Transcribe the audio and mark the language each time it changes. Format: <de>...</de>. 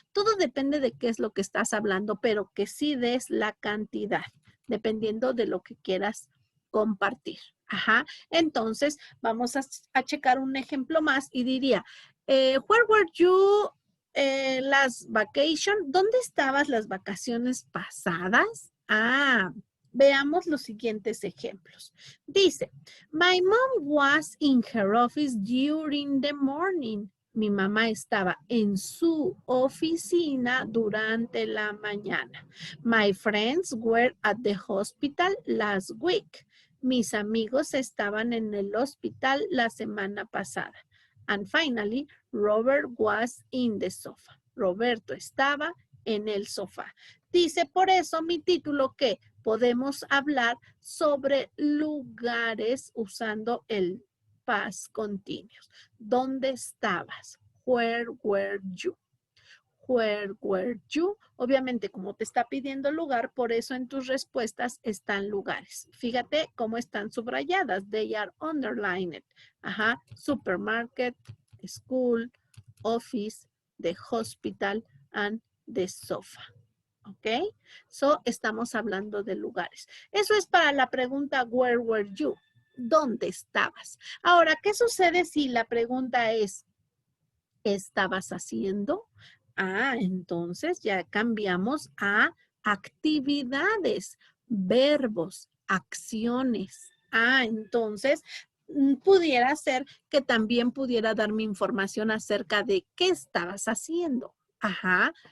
<es>Todo depende de qué es lo que estás hablando, pero que sí des la cantidad, dependiendo de lo que quieras compartir. Ajá. Entonces, vamos a checar un ejemplo más y diría,</es> <en>where were you las vacation?</en> <es>¿Dónde estabas las vacaciones pasadas? Veamos los siguientes ejemplos.</es> <en>Dice, my mom was in her office during the morning.</en> <es>Mi mamá estaba en su oficina durante la mañana.</es> <en>My friends were at the hospital last week.</en> <es>Mis amigos estaban en el hospital la semana pasada.</es> <en>And finally, Robert was in the sofa.</en> <es>Roberto estaba en el sofá. Dice por eso mi título que podemos hablar sobre lugares usando el past continuous. ¿Dónde estabas?</es> <en>Where were you? Where were you?</en> <es>Obviamente, como te está pidiendo lugar, por eso en tus respuestas están lugares. Fíjate cómo están subrayadas.</es> <en>They are underlined. Ajá. Supermarket, school, office, the hospital, and the sofa.</en> <es>¿Ok? So, estamos hablando de lugares. Eso es para la pregunta,</es> <en>where were you?</en> <es>¿Dónde estabas? Ahora, ¿qué sucede si la pregunta es, ¿qué estabas haciendo? Entonces ya cambiamos a actividades, verbos, acciones. Entonces pudiera ser que también pudiera darme información acerca de qué estabas haciendo. Ajá.</es>